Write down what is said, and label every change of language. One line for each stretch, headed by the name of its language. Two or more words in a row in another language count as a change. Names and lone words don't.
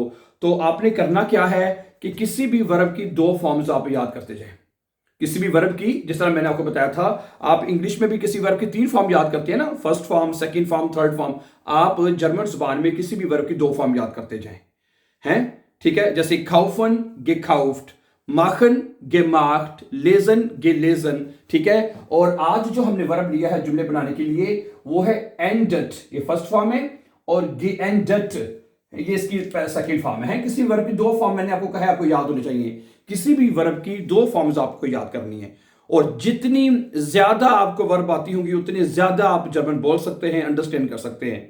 Hindi: तो आपने करना क्या है कि किसी भी वर्ब की दो फॉर्म्स आप याद करते जाएं। किसी भी वर्ब की, जिस तरह मैंने आपको बताया था, आप इंग्लिश में भी किसी वर्ब की 3 फॉर्म याद करते हैं ना, फर्स्ट फॉर्म, सेकंड फॉर्म, थर्ड फॉर्म। आप जर्मन जुबान में किसी भी वर्ब की 2 फॉर्म याद करते जाएं। हैं? ठीक है। जैसे खाउफन,
German: gekauft, machen, gemacht, lesen, gelesen।
Hindi: ठीक है। और आज जो हमने वर्ब लिया है जुमले बनाने के लिए वो है endet, ये फर्स्ट फॉर्म है, और geendet ये इसकी सेकंड फॉर्म है। किसी वर्ब की 2 फॉर्म मैंने आपको कहा है, आपको याद होनी चाहिए। किसी भी वर्ब की 2 फॉर्म्स आपको याद करनी है। और जितनी ज्यादा आपको वर्ब आती होंगी उतनी ज्यादा आप जर्मन बोल सकते हैं, अंडरस्टैंड कर सकते हैं।